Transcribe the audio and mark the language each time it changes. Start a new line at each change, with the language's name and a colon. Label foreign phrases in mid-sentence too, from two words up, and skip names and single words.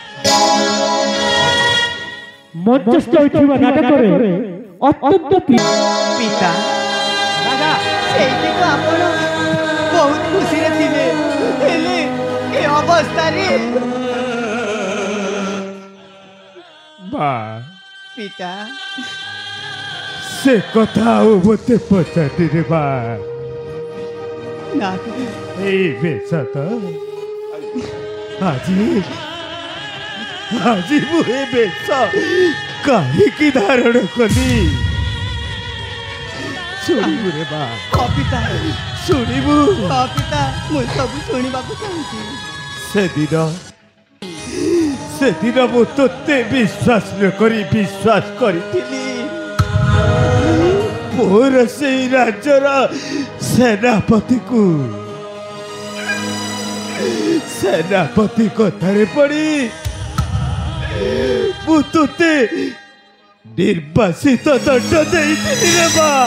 Odia: ମଧ୍ୟସ୍ଥ ହୋଇଥିବା ନାଟକରେ ଅତ୍ୟନ୍ତ पिता राजा ସେଇଠି ତ ଆପଣ ବହୁତ ଖୁସିରେ ଥିବେ, ହେଲେ ଏ ଅବସ୍ଥାରେ ପିତା ସେ କଥା ମତେ ପଚାରି ରେ ବା। ନା ଏ ବେଶ ତୋ ଆଜି ମୁଁ ଏ ବେଶ କାହିଁକି ଧାରଣ କଲି ଶୁଣିବୁ ରେ ମା ହଁ ପିତା ଶୁଣିବୁ ହଁ ପିତା ମୁଁ ସବୁ ଶୁଣିବାକୁ ଚାହୁଁଛି। ସେଦିନ ମୁଁ ତୋତେ ବିଶ୍ୱାସ ନ କରି ବିଶ୍ୱାସ କରିଥିଲି ମୋର ସେଇ ରାଜ୍ୟର ସେନାପତି କଥାରେ ପଡ଼ି ମୁଁ ତୋତେ ନିର୍ବାସିତ ଦଣ୍ଡ ଦେଇଥିଲି ରେ ମା।